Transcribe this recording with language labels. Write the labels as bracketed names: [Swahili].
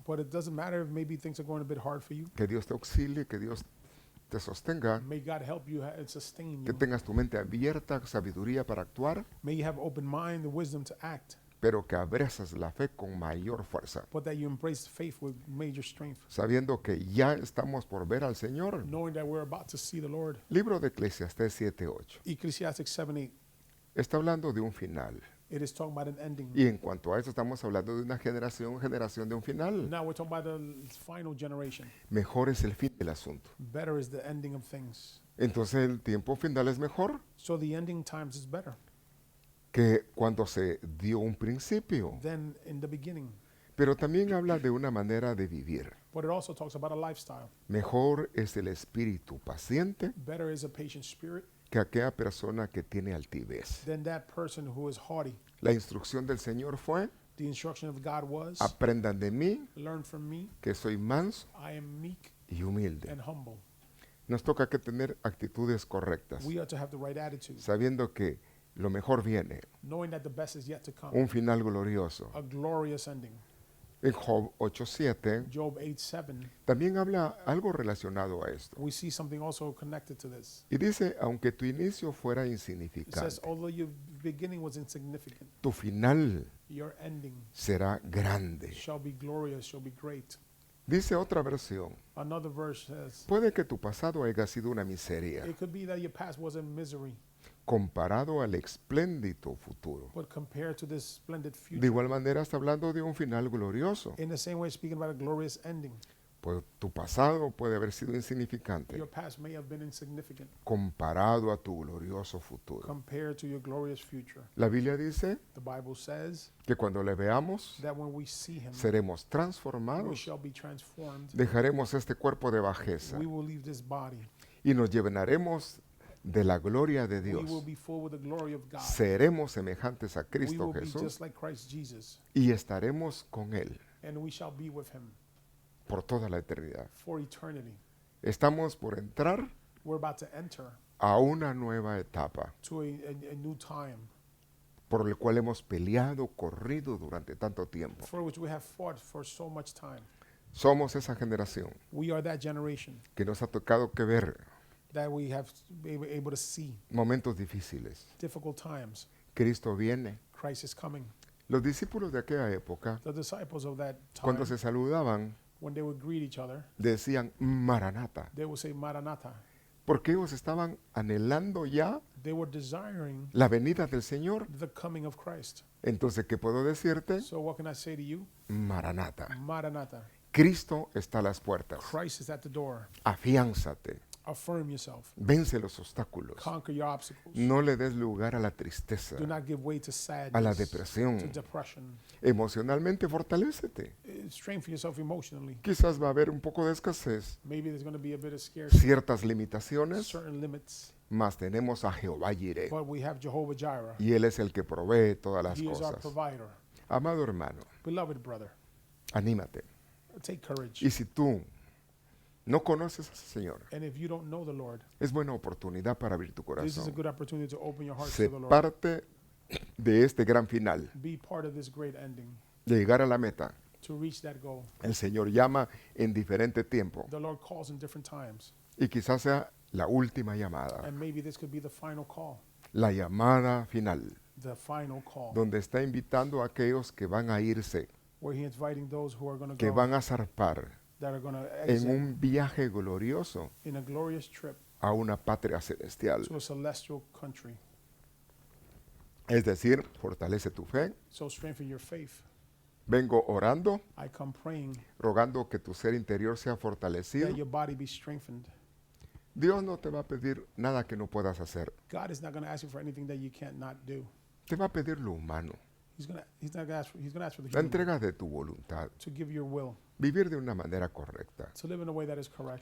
[English] But it doesn't matter if maybe things are going a bit hard for you. [Spanish] que Dios te auxilie, que Dios te sostenga, [English] May God help you and sustain [Spanish] que [English] you. [Spanish] tengas tu mente abierta, sabiduría para actuar, [English] May you have open mind and wisdom to act, [Spanish] pero que abrazas la fe con mayor fuerza, [English] but that you embrace faith with major strength, [Spanish] sabiendo que ya estamos por ver al Señor. [English] knowing that we're about to see the Lord. [Spanish] Libro de Eclesiastés 7:8 [English] Ecclesiastes 7:8. [Spanish] está hablando de un final. [English] It is talking about an ending. [Spanish] Y en cuanto a eso estamos hablando de una generación de un final. [English] Now we're talking about the final generation. [Spanish] Mejor es el fin del asunto. [English] Better is the ending of things. [Spanish] Entonces el tiempo final es mejor [English] So the ending times is better [Spanish] que cuando se dio un principio. [English] than in the beginning. [Spanish] Pero también habla de una manera de vivir. [English] But it also talks about a lifestyle. [Spanish] Mejor es el espíritu paciente [English] Better is a patient spirit [Spanish] que aquella persona que tiene altivez. [English] than that person who is haughty. [Spanish] La instrucción del Señor fue, [English] The instruction of God was, [Spanish] aprendan de mí, [English] learn from me. [Spanish] que soy manso [English] I am meek [Spanish] y humilde. [English] and humble. [Spanish] Nos toca que tener actitudes correctas, [English] We are to have the right attitude, [Spanish] sabiendo que lo mejor viene, [English] knowing that the best is yet to come. [Spanish] un final glorioso. [English] A glorious ending. [Spanish] En Job 8:7 [English] Job 8:7. [Spanish] también habla algo relacionado a esto. [English] We see something also connected to this. [Spanish] Y dice, aunque tu inicio fuera [English] It says, [Spanish] insignificante, [English] although your beginning was insignificant, [Spanish] tu final [English] your ending [Spanish] será grande. [English] shall be glorious, shall be great. [Spanish] Dice otra versión, [English] Another verse says, [Spanish] puede que tu pasado haya sido una miseria [English] it could be that your past was in misery, [Spanish] comparado al espléndido futuro. [English] but compared to this splendid [Spanish] De [English] future, [Spanish] igual manera está hablando de un final glorioso. [English] in the same way, speaking about a glorious ending, [Spanish] Pues tu pasado puede haber sido insignificante [English] your past may have been insignificant [Spanish] comparado a tu glorioso futuro. [English] compared to your glorious future. [Spanish] La Biblia dice [English] The Bible says [Spanish] que cuando le veamos, [English] that when we see him, [Spanish] seremos [English] we [Spanish] transformados, [English] shall be transformed. [Spanish] dejaremos este cuerpo de bajeza [English] We will leave this body. [Spanish] y nos llenaremos de la gloria de [English] We will [Spanish] Dios. [English] be full with the glory of God. [Spanish] Seremos semejantes a [English] We [Spanish] Cristo [English] will be [Spanish] Jesús [English] just like Christ Jesus, [Spanish] y estaremos con Él [English] and we shall be with him [Spanish] por toda la eternidad. [English] for eternity. [Spanish] Estamos por entrar [English] We're about to enter [Spanish] a una nueva etapa [English] to a new time [Spanish] por el cual hemos peleado, corrido durante tanto tiempo. [English] for which we have fought for so much time. [Spanish] Somos esa generación [English] We are that generation [Spanish] que nos ha tocado que ver [English] that we have been able to see [Spanish] momentos difíciles. [English] difficult times. [Spanish] Cristo viene. [English] Christ is coming. [Spanish] Los discípulos de aquella época, [English] The disciples of that time, [Spanish] cuando se saludaban, [English] when they would greet each other, [Spanish] decían Maranata, [English] they would say Maranatha. [Spanish] porque ellos estaban anhelando ya [English] They were desiring [Spanish] la venida del Señor. [English] the coming of Christ. [Spanish] Entonces, ¿qué puedo decirte? [English] So what can I say to you? [Spanish] Maranata. [English] Maranatha. [Spanish] Cristo está a las puertas. [English] Christ is at the door. [Spanish] Afiánzate, [English] Affirm yourself. [Spanish] Vence los obstáculos. [English] Conquer your obstacles. [Spanish] No le des lugar a la tristeza, [English] Do not give way to [Spanish] a la [English] sadness, [Spanish] depresión. [English] to depression. [Spanish] Emocionalmente fortalécete. [English] Strengthen yourself emotionally. [Spanish] Quizás va a haber un poco de escasez, [English] Maybe there's going to be a bit of scarcity, [Spanish] ciertas limitaciones, [English] certain limits, [Spanish] mas tenemos a Jehová Jireh, [English] but we have Jehovah Jireh. [Spanish] y Él es el que provee todas las [English] He is our [Spanish] cosas. [English] provider. [Spanish] Amado hermano, [English] Beloved brother, [Spanish] anímate. [English] take courage. [Spanish] Y si tú no conoces a ese Señor, [English] And if you don't know the Lord, [Spanish] es buena oportunidad para abrir tu [English] this is a [Spanish] corazón. [English] good opportunity to open your heart [Spanish] Sé [English] to the Lord. [Spanish] parte de este gran final, [English] Be part of this great ending, [Spanish] de llegar a la meta. [English] to reach that goal. [Spanish] El Señor llama en diferente tiempo [English] The Lord calls in different times, [Spanish] y quizás sea la última llamada, [English] and maybe this could be the final call, [Spanish] la llamada final, [English] the final call, [Spanish] donde está invitando a aquellos que van a irse, [English] where He is inviting those who are going to [Spanish] que [English] go, [Spanish] van a zarpar [English] that are going to [Spanish] en [English] exit [Spanish] un viaje glorioso [English] in a glorious trip [Spanish] a una patria celestial. [English] to a celestial country. [Spanish] Es decir, fortalece tu fe. [English] So strengthen your faith. [Spanish] Vengo orando, [English] I come praying [Spanish] rogando que tu ser interior sea fortalecido. [English] that your body be strengthened. [Spanish] Dios no te va a pedir nada que no puedas hacer. [English] God is not going to ask you for anything that you can't not do. [Spanish] Te va a pedir lo humano, [English] He's not going to ask for the [Spanish] la [English] human, [Spanish] entrega de tu voluntad, [English] to give your will, [Spanish] vivir de una manera correcta, [English] to live in a way that is correct.